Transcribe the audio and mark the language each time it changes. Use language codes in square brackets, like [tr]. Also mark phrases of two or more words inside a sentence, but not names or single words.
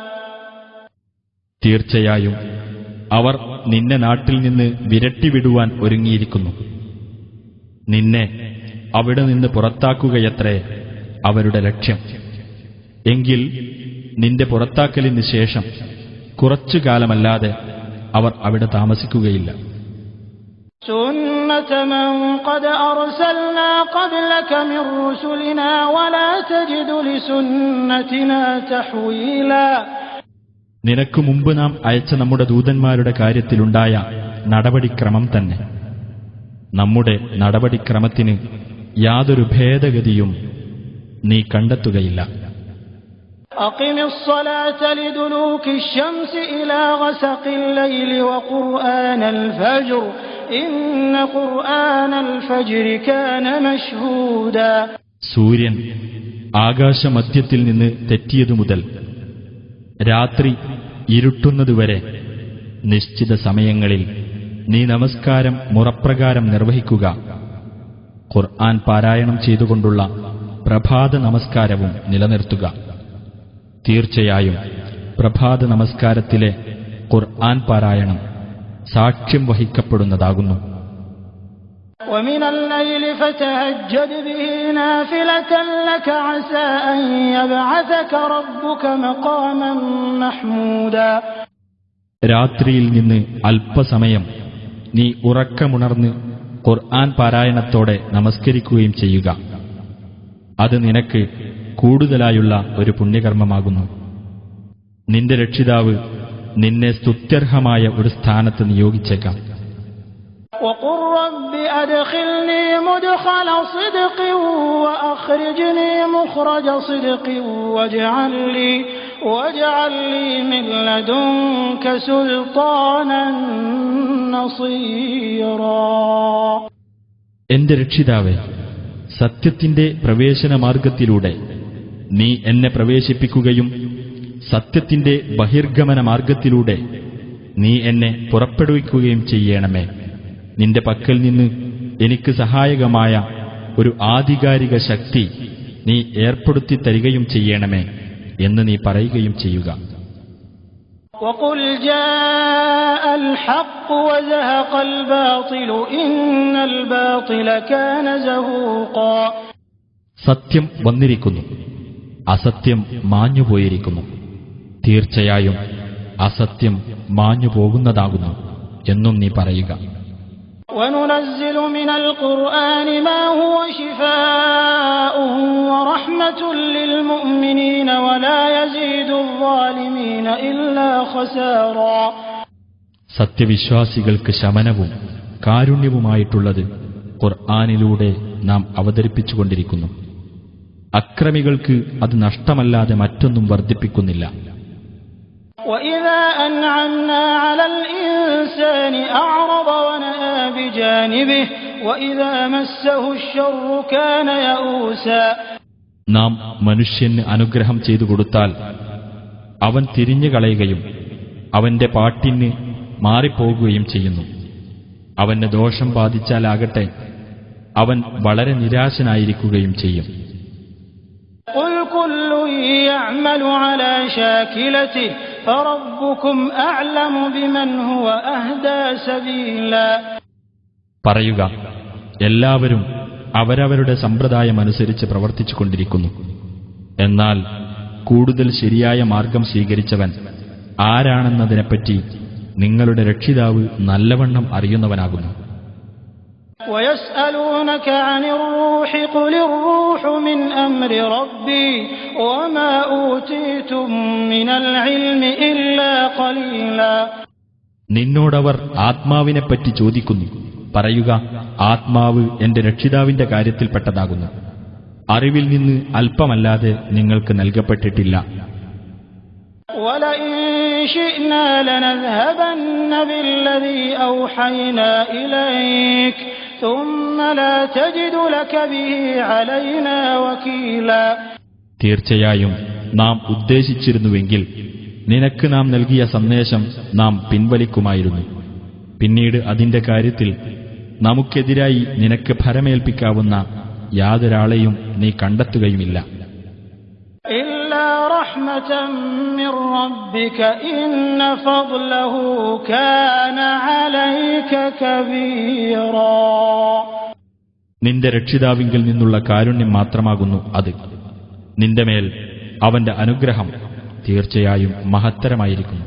[ml] തീർച്ചയായും അവർ നിന്നെ നാട്ടിൽ നിന്ന് വിരട്ടിവിടുവാൻ ഒരുങ്ങിയിരിക്കുന്നു. നിന്നെ അവിടെ നിന്ന് പുറത്താക്കുകയത്രേ അവരുടെ ലക്ഷ്യം. എങ്കിൽ നിന്റെ പുറത്താക്കലിന് ശേഷം കുറച്ചു കാലമല്ലാതെ അവർ അവിടെ താമസിക്കുകയില്ല. [ar] سُنَّةَ مَنْ قَدْ أَرْسَلْنَا قَبْلَكَ مِنْ رُسُلِنَا وَلَا تَجِدُ لِسُنَّتِنَا تَحْوِيلًا. [ml] നിനക്ക് മുമ്പ് നാം അയച്ച നമ്മുടെ ദൂതന്മാരുടെ കാര്യത്തിലുണ്ടായ നടപടിക്രമം തന്നെ. നമ്മുടെ നടപടിക്രമത്തിന് യാതൊരു ഭേദഗതിയും നീ കണ്ടെത്തുകയില്ല. [ar] أقم الصلاة لدلوك الشمس إلى غسق الليل وقرآن الفجر إن قرآن الفجر كان مشهودا. [ml] സൂര്യൻ ആകാശമധ്യത്തിൽ നിന്ന് തെറ്റിയതു മുതൽ രാത്രി ഇരുട്ടുന്നതുവരെ നിശ്ചിത സമയങ്ങളിൽ നീ നമസ്കാരം മുറപ്രകാരം നിർവഹിക്കുക. ഖുർആൻ പാരായണം ചെയ്തുകൊണ്ടുള്ള പ്രഭാത നമസ്കാരവും നിലനിർത്തുക. തീർച്ചയായും പ്രഭാത നമസ്കാരത്തിലെ ഖുർആൻ പാരായണം സാക്ഷ്യം വഹിക്കപ്പെടുന്നതാകുന്നു. [ar] ومن الليل فتهجد به نافلة لك عسى أن يبعثك ربك مقاما محمودا. [ml] രാത്രിയിൽ നിന്ന് അല്പസമയം നീ ഉറക്കമുണർന്ന് ഖുർആൻ പാരായണത്തോടെ നമസ്കരിക്കുകയും ചെയ്യുക. അത് നിനക്ക് കൂടുതലായുള്ള ഒരു പുണ്യകർമ്മമാകുന്നു. നിന്റെ രക്ഷിതാവ് നിന്നെ സ്തുത്യർഹമായ ഒരു സ്ഥാനത്ത് നിയോഗിച്ചേക്കാം. [ar] وقل رب أدخلني مدخل صدق وأخرجني مخرج صدق واجعل لي من لدنك سلطانا نصيرا. [ml] എന്റെ രക്ഷിതാവേ, സത്യത്തിന്റെ പ്രവേശന മാർഗത്തിലൂടെ നീ എന്നെ പ്രവേശിപ്പിക്കുകയും സത്യത്തിന്റെ ബഹിർഗമന മാർഗത്തിലൂടെ നീ എന്നെ പുറപ്പെടുവിക്കുകയും ചെയ്യണമേ. നിന്റെ പക്കൽ നിന്ന് എനിക്ക് സഹായകമായ ഒരു ആധികാരിക ശക്തി നീ ഏർപ്പെടുത്തി തരികയും ചെയ്യണമേ എന്ന് നീ പറയുകയും ചെയ്യുക. [ar] وقل جاء الحق وزهق الباطل إن الباطل كان زهوقا. [ml] സത്യം വന്നിരിക്കുന്നു, അസത്യം മാഞ്ഞുപോയിരിക്കുന്നു. തീർച്ചയായും അസത്യം മാഞ്ഞുപോകുന്നതാകുന്നു എന്നും നീ പറയുക. [ar] وننزل من القرآن ما هو شفاء ورحمة للمؤمنين ولا يزيد الظالمين إلا خسارا. [ml] സത്യവിശ്വാസികൾക്ക് ശമനവും കാരുണ്യവുമായിട്ടുള്ളത് ഖുർആനിലൂടെ നാം അവതരിപ്പിച്ചുകൊണ്ടിരിക്കുന്നു. അക്രമികൾക്ക് അത് നഷ്ടമല്ലാതെ മറ്റൊന്നും വർദ്ധിപ്പിക്കുന്നില്ല. [ar] وإذا أنعمنا على الإنسان أعرض ونأى بجانبه وإذا مسه الشر كان يئوسا. [ml] നാം മനുഷ്യന് അനുഗ്രഹം ചെയ്തു കൊടുത്താൽ അവൻ തിരിഞ്ഞു കളയുകയും അവന്റെ പാട്ടിന് മാറിപ്പോകുകയും ചെയ്യുന്നു. അവന് ദോഷം ബാധിച്ചാലാകട്ടെ അവൻ വളരെ നിരാശനായിരിക്കുകയും ചെയ്യും. [ar] قل كل يعمل على شاكلته فربكم أعلم بمن هو أهدى سبيلا. [ml] പറയുക, എല്ലാവരും അവരവരുടെ സമ്പ്രദായമനുസരിച്ച് പ്രവർത്തിച്ചുകൊണ്ടിരിക്കുന്നു. എന്നാൽ കൂടുതൽ ശരിയായ മാർഗം സ്വീകരിച്ചവൻ ആരാണെന്നതിനെപ്പറ്റി നിങ്ങളുടെ രക്ഷിതാവ് നല്ലവണ്ണം അറിയുന്നവനാകുന്നു. [ar] وَيَسْأَلُونَكَ عَنِ الرُّوحِ قُلِ الرُّوحُ مِنْ أَمْرِ رَبِّي وَمَا أُوتِيتُم مِّنَ الْعِلْمِ إِلَّا قَلِيلًا. [ml] നിന്നോടവർ ആത്മാവിനെപ്പറ്റി ചോദിക്കുന്നു. പറയുക, ആത്മാവ് എന്റെ രക്ഷിതാവിന്റെ കാര്യത്തിൽപ്പെട്ടതാകുന്നു. അറിവിൽ നിന്ന് അല്പമല്ലാതെ നിങ്ങൾക്ക് നൽകപ്പെട്ടിട്ടില്ല. [ar] وَلَئِن شِئْنَا لَنَذْهَبَنَّ بِالَّذِي أَوْحَيْنَا إِلَيْكَ ثُمَّ لَا تَجِدُ لَكَ بِهِ عَلَيْنَا وَكِيلًا. [ml] തീർച്ചയായും നാം ഉദ്ദേശിച്ചിരുന്നുവെങ്കിൽ നിനക്ക് നാം നൽകിയ സന്ദേശം നാം പിൻവലിക്കുമായിരുന്നു. പിന്നീട് അതിന്റെ കാര്യത്തിൽ നമുക്കെതിരായി നിനക്ക് ഭരമേൽപ്പിക്കാവുന്ന യാതൊരാളെയും നീ കണ്ടെത്തുകയുമില്ല. [ar] إِلَّا رَحْمَةً مِّن رَّبِّكَ إِنَّ فَضْلَهُ كَانَ عَلَيْكَ كَبِيرًا. [ml] നിന്റെ രക്ഷിതാവിങ്കിൽ നിന്നുള്ള കാരുണ്യം മാത്രമാകുന്നു അത്. നിന്റെ മേൽ അവന്റെ അനുഗ്രഹം തീർച്ചയായും മഹത്തരമായിരിക്കുന്നു.